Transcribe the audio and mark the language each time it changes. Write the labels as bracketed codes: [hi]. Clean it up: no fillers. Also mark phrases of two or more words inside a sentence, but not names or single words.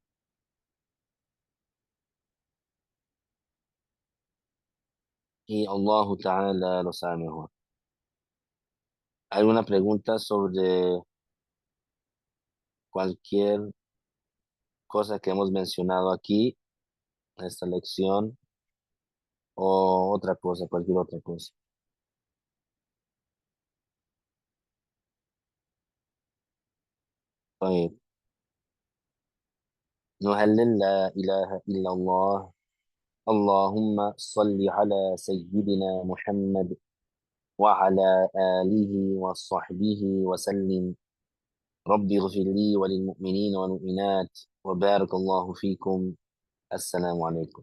[es] Y [ar] الله تعالى [es] lo sabe mejor. ¿Alguna pregunta sobre cualquier cosa que hemos mencionado aquí en esta lección o otra cosa, cualquier otra cosa? [ar] طيب نهلل لا إله إلا الله اللهم صل على سيدنا محمد وعلى آله وصحبه وسلم رب اغفر لي وللمؤمنين والمؤمنات وبارك الله فيكم السلام عليكم